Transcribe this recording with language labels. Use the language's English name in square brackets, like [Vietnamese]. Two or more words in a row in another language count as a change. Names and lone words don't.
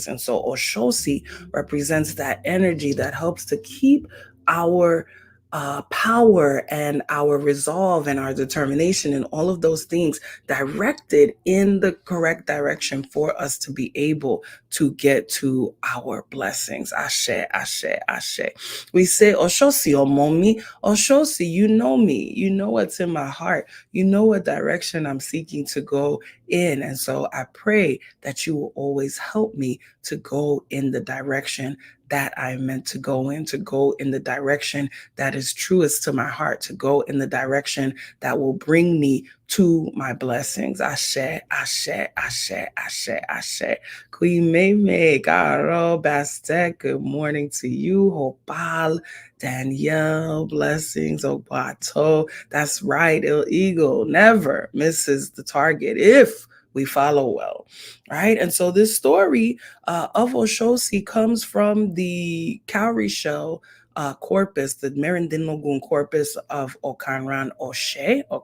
[English] And so Ososi represents that energy that helps to keep our power and our resolve and our determination and all of those things directed in the correct direction for us to be able to get to our blessings. [Yoruba] Ashe, ashe, ashe. [English] We say, Ososi, Omomi, Ososi, you know me. You know what's in my heart. You know what direction I'm seeking to go in. And so I pray that you will always help me to go in the direction that I'm meant to go in the direction that is truest to my heart, to go in the direction that will bring me to my blessings. [Yoruba] Ashe, ashe, ashe, ashe, ashe. [English] Queen Meme, Garo, Bastet, good morning to you. Hopal, Danielle, blessings. Obato, that's right. Il Eagle never misses the target if we follow well, right? And so this story of Ososi comes from the cowrie shell corpus, the Merindinlogun corpus of Okanran Oshe.